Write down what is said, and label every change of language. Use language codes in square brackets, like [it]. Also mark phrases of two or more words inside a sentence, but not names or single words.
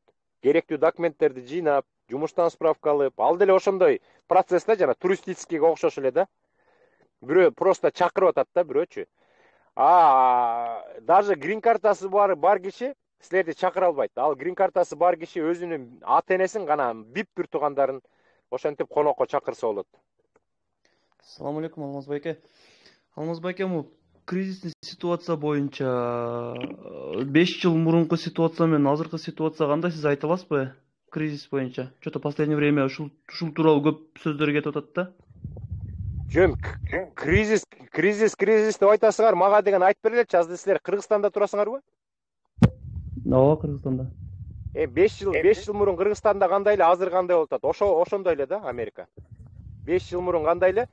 [ky] Керектүү документтерди жыйнап, жумуштан справка алып, ал деле ошондой процессте жана туристическийге окшош эле да. Бирөө просто чакырып атат да, бирөөчү. Даже грин картасы бар киши силерди чакыра албайт. Ал грин картасы бар киши өзүнүн ата-энесин гана бип бир туугандарын ошентип конокко чакырса болот. [uz] Assalomu alaykum [ky] Алмаз байке. Алмаз байке, бул [ru] кризисный ситуация [ky] боюнча 5 жыл мурунку ситуация менен азыркы ситуация кандай, сиз айта аласызбы? Кризис боюнча. [ru] Что-то последнее время [ky] ушул тууралуу көп сөздөр кетип атат да. Жөн, кризис деп айтасыңар, мага деген айтып бергилечи. Азыр силер Кыргызстанда турасыңарбы? Ооба, Кыргызстанда. 5 жыл мурун Кыргызстанда кандай эле, азыр кандай болуп атат? Ошондой эле да, Америка. 5 жыл мурун кандай эле?